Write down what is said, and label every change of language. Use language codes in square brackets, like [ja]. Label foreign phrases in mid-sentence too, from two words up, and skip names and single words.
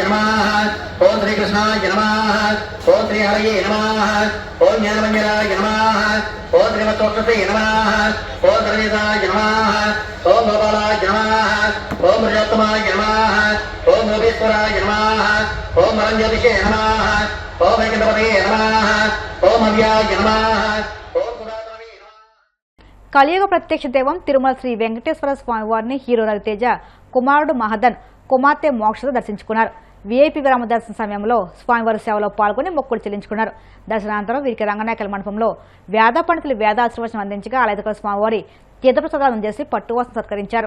[sa] नमः ओम श्री कृष्णाय नमः ओम श्री हरये नमः ओम ज्ञानमंजराय नमः ओम श्रीमत्तोक्षसे नमः ओम सर्वेशाय नमः ओम गोपालाय नमः ओम रजोत्तमाय नमः ओम योगेश्वराय नमः ओम मरंज्योतिषे नमः ओम वेंकटपते नमः ओम अव्याय नमः। [te] కలియుగ ప్రత్యక్ష దైవం తిరుమల శ్రీ వెంకటేశ్వర స్వామి వారిని హీరో రవితేజ కుమారుడు మహదన్ కుమార్తె మోక్షతో దర్శించుకున్నారు. వీఐపీ విరామ దర్శన సమయంలో స్వామివారి సేవలో పాల్గొని మొక్కులు చెల్లించుకున్నారు. దర్శనానంతరం వీరికి రంగనాయకల మండపంలో వేద పండితులు వేదాశీర్వచనం అందించగా ఆలయకల స్వామివారి తీర్థప్రసాదాలను చేసి పట్టువాసం సత్కరించారు.